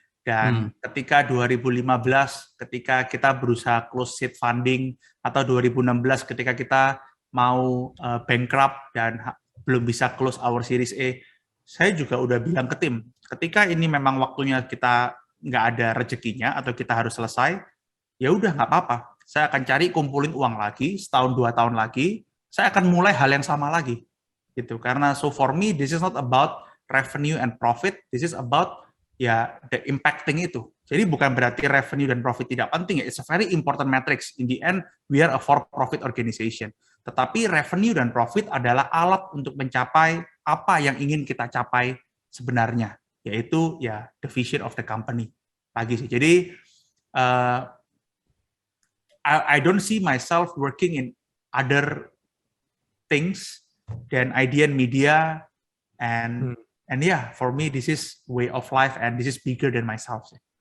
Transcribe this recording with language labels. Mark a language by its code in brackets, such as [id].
[id] Dan ketika 2015, ketika kita berusaha close seed funding, atau 2016 ketika kita mau bankrupt dan belum bisa [en] close our Series A, [id] saya juga udah bilang ke tim, ketika ini memang waktunya kita nggak ada rezekinya atau kita harus selesai, ya udah nggak apa-apa. Saya akan cari kumpulin uang lagi, setahun 2 tahun lagi, saya akan mulai hal yang sama lagi. Gitu. Karena [en] so for me, this is not about revenue and profit, this is about ya the impacting itu. [id] Jadi bukan berarti revenue dan profit tidak penting, [en] it's a very important metrics. In the end, we are a for-profit organization. [id] Tetapi revenue dan profit adalah alat untuk mencapai apa yang ingin kita capai sebenarnya, yaitu ya [en] the vision of the company. [id] Lagi sih. Jadi [en] I don't see myself working in other things than Idean Media and yeah, for me this is way of life and this is bigger than myself.